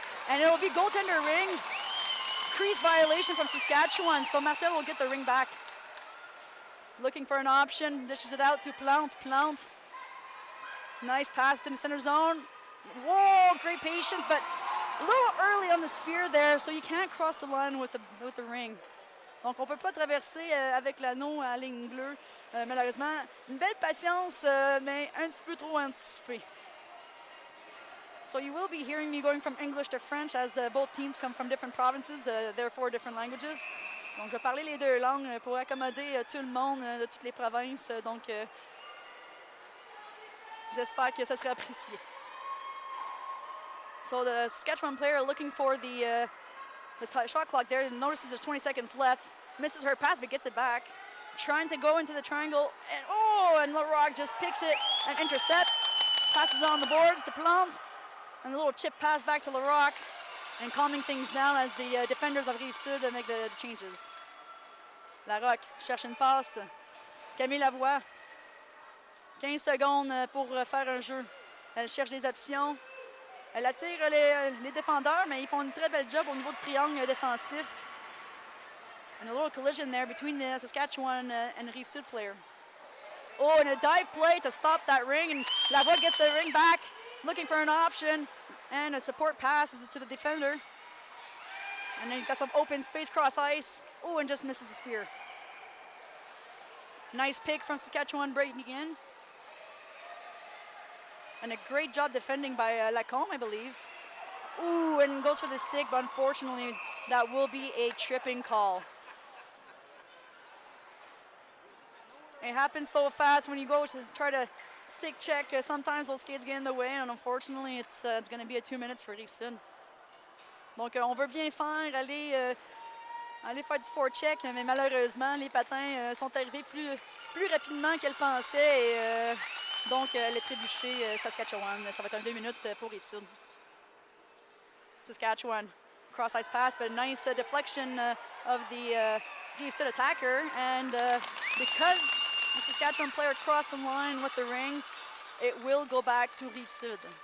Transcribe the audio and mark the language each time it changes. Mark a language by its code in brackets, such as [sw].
[en] And it will be goaltender ring. Crease violation from Saskatchewan, so Martel will get the ring back. Looking for an option, dishes it out to Plante. Plante. Nice pass in the center zone. Whoa, great patience, but a little early on the spear there, so you can't cross the line with the ring. [fr] Donc, on ne peut pas traverser avec l'anneau à la ligne bleue, malheureusement. Une belle patience, mais un petit peu trop anticipée. [en] So you will be hearing me going from English to French as both teams come from different provinces, therefore different languages. [fr] Donc, je vais parler les deux langues pour accommoder tout le monde de toutes les provinces. Donc, j'espère que ça sera apprécié. [en] So the Saskatchewan player looking for the shot clock there, notices there's 20 seconds left, misses her pass but gets it back. Trying to go into the triangle, and Larocque just picks it and intercepts. Passes on the boards to Plante, and a little chip pass back to Larocque, and calming things down as the defenders of Rive-Sud make the changes. [fr] Larocque cherche une passe. Camille Lavoie, 15 secondes pour faire un jeu. Elle cherche des options. Elle attire les défendeurs, mais ils font une très belle job au niveau du triangle défensif. [en] And a little collision there between the Saskatchewan and Rive-Sud player. Oh, and a dive play to stop that ring, and Lavoie gets the ring back, looking for an option, and a support pass to the defender. And then you've got some open space cross ice. Oh, and just misses the spear. Nice pick from Saskatchewan breaking in. And a great job defending by Lacombe, I believe. Ooh, and goes for the stick, but unfortunately, that will be a tripping call. It happens so fast when you go to try to stick check. Sometimes those skates get in the way, and unfortunately, it's going to be a 2 minutes for Rive-Sud. [fr] Donc, on veut bien faire, aller faire du forecheck, mais malheureusement, les patins sont arrivés plus rapidement qu'elle pensait. Et, donc, elle est trébuchée Saskatchewan. Ça va être un 2 minutes pour Rive-Sud. [en] Saskatchewan, cross-ice pass, but a nice deflection of the Rive-Sud attacker. And because the Saskatchewan player crossed the line with the ring, it will go back to Rive-Sud.